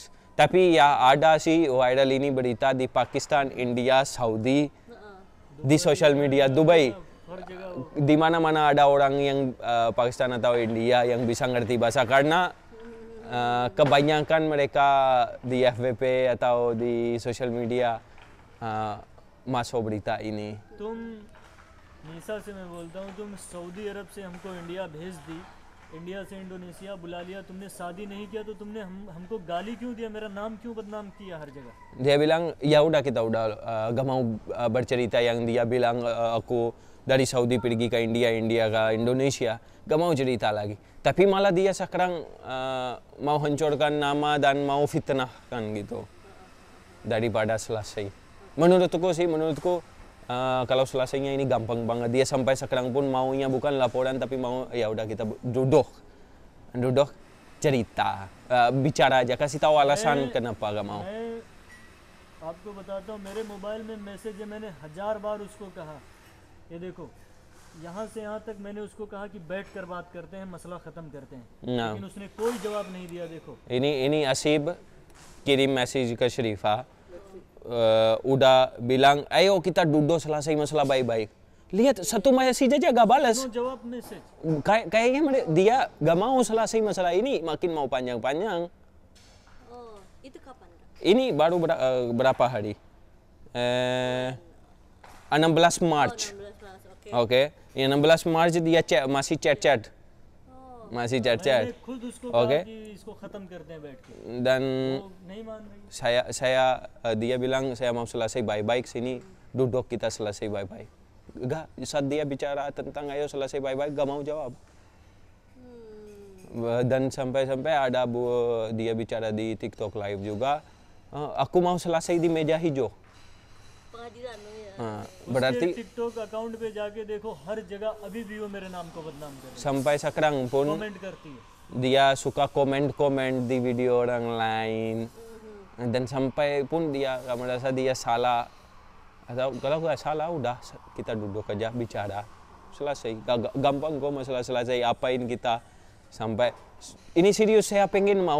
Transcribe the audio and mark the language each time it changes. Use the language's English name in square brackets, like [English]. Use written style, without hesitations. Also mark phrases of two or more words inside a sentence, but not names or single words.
[Indonesian] Tapi ya ada sih viral ini berita di Pakistan, India, Saudi, di [English] social media, [Indonesian] Dubai. Di mana-mana ada orang yang Pakistan atau India yang bisa ngerti bahasa karena kebanyakan mereka di FVP atau di [English] social media [Indonesian] masuk berita ini. [Hindi] निशा से मैं बोलता हूँ, तुम सऊदी अरब से हमको इंडिया भेज दी, इंडिया से इंडोनेशिया बुला लिया, तुमने शादी नहीं किया तो तुमने हमको गाली क्यों दिया, मेरा नाम क्यों बदनाम किया हर जगह? [Indonesian] Dia bilang ya udah kita udah gak mau bercerita yang dia bilang aku dari Saudi pergi ke India, India ke Indonesia, gak mau cerita lagi. Tapi malah dia sekarang mau hancurkan nama dan mau fitnahkan gitu daripada selesai. Menurutku sih, kalau selesainya ini gampang banget. Dia sampai sekarang pun maunya bukan laporan tapi mau ya udah kita duduk cerita, bicara aja, kasih tahu alasan kenapa gak mau. [Hindi] मैं आपको बताता हूँ, मेरे मोबाइल में मैसेज है, मैंने 1000 बार उसको कहा, ये देखो यहाँ से यहाँ तक मैंने उसको कहा कि बैठ कर बात करते हैं, मसला ख़त्म करते हैं, [Indonesian] Nah, [Hindi] लेकिन उसने कोई जवाब नहीं दिया। देखो [Indonesian] ini Asib kirim message ke Syarifah, udah bilang ayo kita duduk selesai masalah baik-baik. Lihat satu message aja gak balas. [Hindi] नो जवाब मैसेज। [Indonesian] Kayaknya dia gak mau selesai masalah ini, makin mau panjang-panjang. Oh, itu kapan Kak? Ini baru berapa hari? 16 March. 16 Maret, oke. Oke, ya 16 March dia masih chat-chat. Oh, Masih [Hindi] मैंने [Indonesian] chat-chat. [Hindi] खुद उसको ओके। कहा कि इसको ख़त्म करते हैं बैठ के, [Indonesian] Dan [Hindi] वो नहीं मान रही। [Indonesian] dia bilang saya mau selesai baik-baik sini, duduk kita selesai baik-baik. Enggak, saat dia bicara tentang ayo selesai baik-baik gak mau jawab. Dan sampai-sampai ada dia bicara di TikTok live juga, aku mau selesai di meja hijau. pengadilan lo ya. Berarti [Hindi] उसके टिकटॉक अकाउंट पे जाके देखो, हर जगह अभी भी वो मेरे नाम को बदनाम कर रही [Indonesian] sampai sekarang [Hindi] है, [Indonesian] pun [Hindi] कमेंट करती है। [Indonesian] dia suka komen-komen di video orang lain. Dan sampai pun dia merasa dia salah. Atau kalau nggak salah udah kita duduk aja bicara. Selesai. Gampang kok masalah selesai, apain kita. Sampai ini serius saya pengen mau.